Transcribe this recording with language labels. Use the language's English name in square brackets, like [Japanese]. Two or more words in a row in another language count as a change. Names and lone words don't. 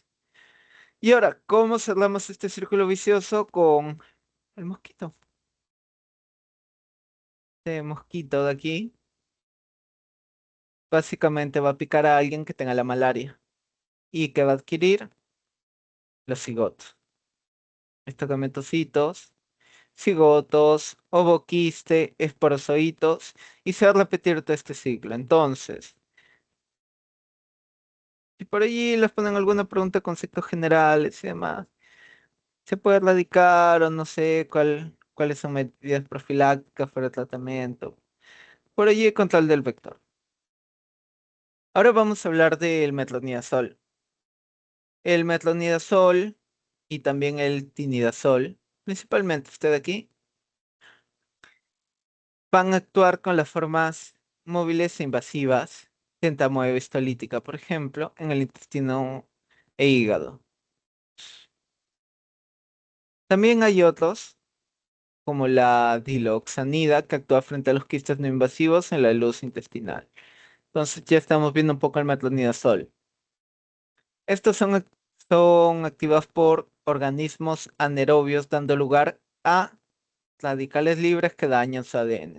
[Spanish] Y ahora, ¿cómo cerramos este círculo vicioso con el mosquito? Este mosquito de aquí básicamente va a picar a alguien que tenga la malaria y que va a adquirir los cigotos. Estos gametocitos, cigotos, ovoquiste, esporozoitos y se va a repetir todo este ciclo. Entonces, si por allí les ponen alguna pregunta, conceptos generales y demás, ¿se puede erradicar o no sé cuáles son medidas profilácticas para el tratamiento? Por allí control del vector. Ahora vamos a hablar del metronidazol. El metronidazol y también el tinidazol, principalmente este de aquí, van a actuar con las formas móviles e invasivas de entamoeba histolítica, por ejemplo, en el intestino e hígado. También hay otros, como la diloxanida, que actúa frente a los quistes no invasivos en la luz intestinal. Entonces ya estamos viendo un poco el metronidazol. Estos son activados por organismos anaerobios, dando lugar a radicales libres que dañan su ADN.